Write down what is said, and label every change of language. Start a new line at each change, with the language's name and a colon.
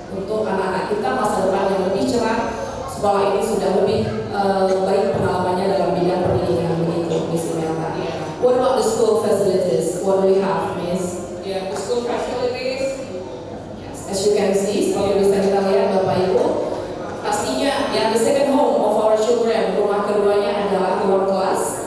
Indonesian: Untuk anak-anak kita masa depan yang lebih cerah, sekolah ini sudah lebih baik pengalamannya dalam bidang pendidikan begitu, Miss Imelda.
English: What about the school facilities? What do we have, Miss? Yeah, the school facilities. Yes, as you can see,
Indonesian: seperti bisa kita lihat, Bapak Ibu, pastinya yang
English: the second home of our children,
Indonesian: rumah keduanya adalah ruang kelas.